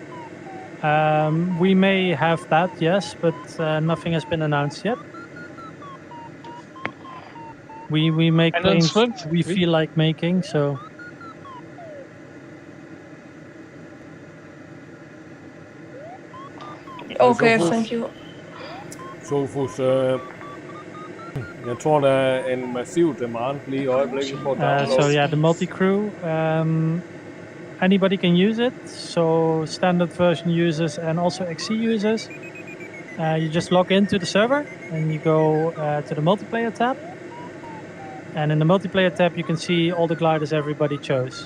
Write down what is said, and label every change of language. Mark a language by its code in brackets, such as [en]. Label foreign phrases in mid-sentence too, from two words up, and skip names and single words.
[en] We may have that, yes, but nothing has been announced yet. We make planes we feel like making, so. Okay, thank you. [da] Sofus, jeg tror der er en massiv demand lige i øjeblikket på download. [en] So yeah, the multi-crew, anybody can use it. So standard version users and also XC users. You just log into the server and you go to the multiplayer tab. And in the multiplayer tab, you can see all the gliders everybody chose.